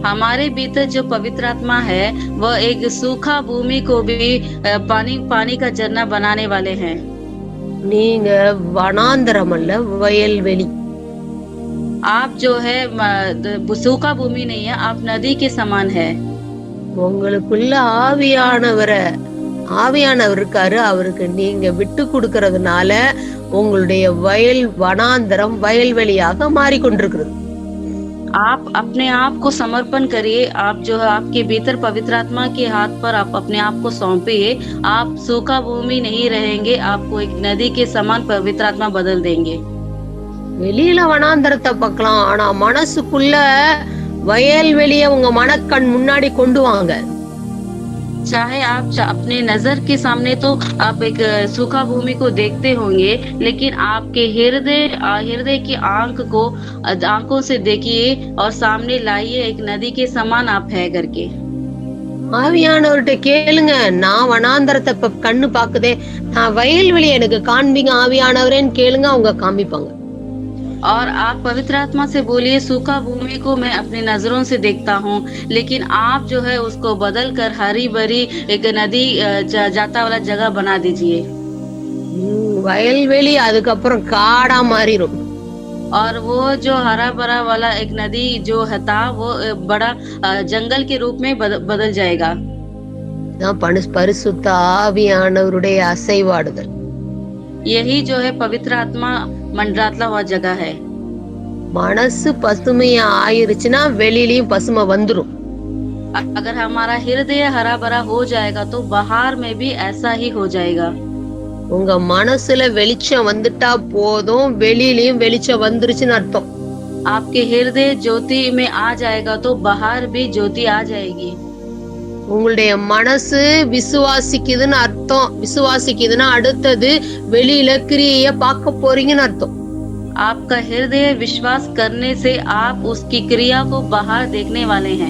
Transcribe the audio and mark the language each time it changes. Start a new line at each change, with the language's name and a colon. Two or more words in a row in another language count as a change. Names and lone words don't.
Hindi: हमारे भीतर जो पवित्र आत्मा है वह एक सूखा भूमि को भी पानी का झरना बनाने वाले हैं।
Tamil: நீங்க வனாந்தரம் அல்ல, வயல்வெளி.
Hindi: आप जो है सूखा भूमि नहीं है, आप नदी के समान है।
Tamil: உங்களுக்குள்ள ஆவியானவர் இருக்காரு. அவருக்கு நீங்க விட்டு கொடுக்கறதுனால உங்களுடைய வனாந்தரம் வயல்வெளியாக மாறிக்கொண்டிருக்கிறது.
Hindi: आप अपने आप को समर्पण करिए। आप जो है आपके भीतर पवित्र आत्मा के हाथ पर आप अपने आप को सौंपिए। आप सूखा भूमि नहीं रहेंगे, आपको एक नदी के समान पवित्र आत्मा बदल देंगे।
Tamil: வெளியில வனாந்தரத்தை பார்க்கலாம், ஆனா மனசுக்குள்ள வயல்வெளிய உங்க மனக்கண் முன்னாடி கொண்டு வாங்க.
Hindi: चाहे आप अपने नजर के सामने तो आप एक सूखा भूमि को देखते होंगे, लेकिन आपके हृदय की आंखों से देखिए और सामने लाइए एक नदी के समान आप है करके।
Tamil: ஆவியானவர்கிட்ட கேளுங்க, நான் வனாந்தரத்தை கண்ணு பாக்குதே, நான் வயல்வெளி எனக்கு காண்பீங்க ஆவியானவரேன்னு கேளுங்க, அவங்க காமிப்பாங்க.
Hindi: और आप पवित्र आत्मा से बोलिए, सूखा भूमि को मैं अपनी नजरों से देखता हूँ, लेकिन आप जो है उसको बदल कर हरी भरी एक नदी जाता वाला जगह बना दीजिए।
Tamil: வயல்வெளி அதுக்கப்புறம் காடா மாறிடும்.
Hindi: और वो जो हरा भरा वाला एक नदी जो था वो बड़ा जंगल के रूप में बदल जाएगा।
Tamil: பரிசுத்த ஆவியானவருடைய அசைவாடுதல்.
Hindi: यही जो है पवित्र आत्मा मंडरातला हुआ जगह है।
Tamil: மனசு பசுமையா ஆயிருச்சுன்னா வெளியிலயும் பசுமை வந்துரும்.
Hindi: अगर हमारा हृदय हरा भरा हो जाएगा तो बाहर में भी ऐसा ही हो जाएगा।
Tamil: உங்க மனசுல வெளிச்சம் வந்துட்டா போதும், வெளியிலயும் வெளிச்சம் வந்துருச்சுன்னு அர்த்தம்.
Hindi: आपके हृदय ज्योति में आ जाएगा तो बाहर भी ज्योति आ जाएगी।
Tamil: உங்களுடைய மனசு விசுவாசிக்குதுன்னு அர்த்தம். விசுவாசிக்குதுன்னா அடுத்தது வெளியில கிரியைய பார்க்க போறீங்கன்னு அர்த்தம்.
Hindi: आपका हृदय विश्वास करने से आप उसकी क्रिया को बाहर देखने वाले हैं।